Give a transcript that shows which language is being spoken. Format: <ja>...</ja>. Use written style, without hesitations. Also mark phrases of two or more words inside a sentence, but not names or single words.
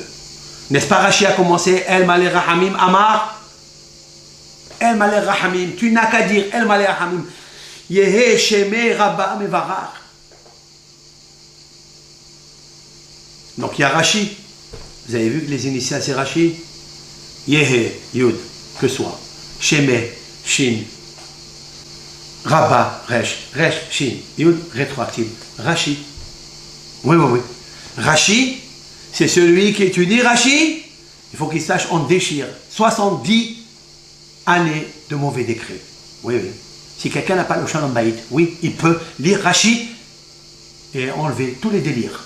<fr>N'est-ce pas Rashi a commencé El Malé Rahamim Amar El Malé Rahamim. Tu n'as qu'à dire El Malé Rahamim.</fr> <arc>יהא שמה רבא מברך.</arc> <fr>Donc il y a Rashi. Vous avez vu que les initiales c'est Rashi. Yehe Yud, que soit. Sheme, Shin. Rabba, Resh. Resh, Shin. Yud, rétroactive. Rashi. Oui. Rashi, c'est celui qui étudie Rashi. Il faut qu'il sache, on déchire 70 années de mauvais décrets. Oui. Si quelqu'un n'a pas le</fr> <he>שלום בית,</he> <fr>oui, il peut lire Rashi et enlever tous les délires.</fr>